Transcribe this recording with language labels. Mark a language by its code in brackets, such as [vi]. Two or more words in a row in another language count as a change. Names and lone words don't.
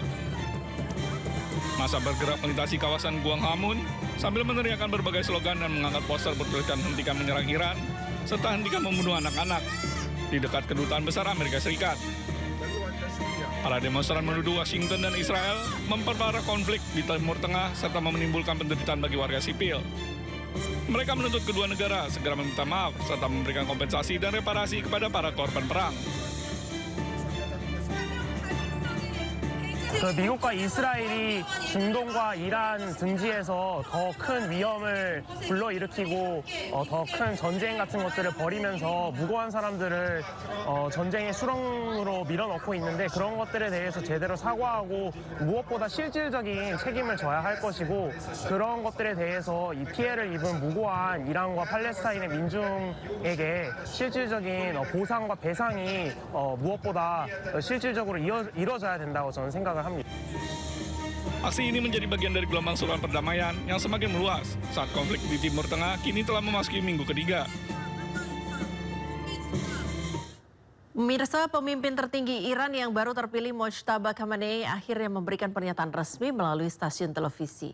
[id] Massa bergerak melintasi kawasan Gwanghwamun sambil meneriakkan berbagai slogan dan mengangkat poster bertuliskan hentikan menyerang Iran serta hentikan membunuh anak-anak di dekat kedutaan besar Amerika Serikat. Para demonstran menuduh Washington dan Israel memperparah konflik di Timur Tengah serta menimbulkan penderitaan bagi warga sipil. Mereka menuntut kedua negara segera meminta maaf serta memberikan kompensasi dan reparasi kepada para korban perang. [ko] 미국과 이스라엘이 중동과 이란 등지에서 더 큰 위험을 불러일으키고 더 큰 전쟁 같은 것들을 벌이면서 무고한 사람들을 전쟁의 수렁으로 밀어넣고 있는데 그런 것들에 대해서 제대로 사과하고 무엇보다 실질적인 책임을 져야 할 것이고 그런 것들에 대해서 이 피해를 입은 무고한 이란과 팔레스타인의 민중에게 실질적인 보상과 배상이 무엇보다 실질적으로 이뤄져야 된다고 저는 생각을 합니다. [id] Aksi ini menjadi bagian dari gelombang seruan perdamaian yang semakin meluas saat konflik di Timur Tengah kini telah memasuki minggu ketiga. Pemirsa, pemimpin tertinggi Iran yang baru terpilih Mojtaba Khamenei akhirnya memberikan pernyataan resmi melalui stasiun televisi.